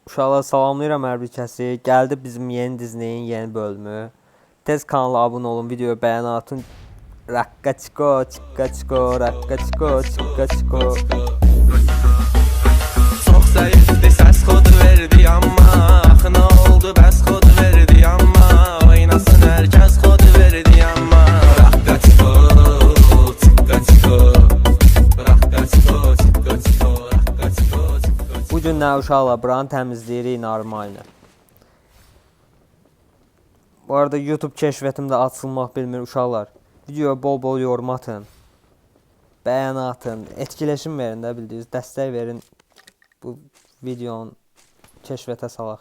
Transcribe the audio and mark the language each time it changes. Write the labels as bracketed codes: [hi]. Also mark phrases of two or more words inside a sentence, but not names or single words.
[az] Uşaqlar salamlayıram hər bir kəsi. Gəldi bizim yeni Disney'in yeni bölümü. Tez kanala abunə olun, videoya bəyən atın. Rakka çiko, çikka çiko, rakka çiko, çikka çiko. Çox zəifdi səs kodu verdi amma axı nə oldu bəs kodu verdi amma oynasın hər kəs kodu verdi amma Rakka çiko, çikka çiko, rakka çiko, çikka çiko, rakka çiko, çikka çiko. Bu gün nə uşaqlar buranı təmizləyirik normalni. Bu arada YouTube keşfetimdə açılmaq bilmir uşaqlar. Videoya bol-bol yorum atın. Bəyən atın, etkiləşim verin də bildiyiniz, dəstək verin. Bu videonun keşfətə salaq.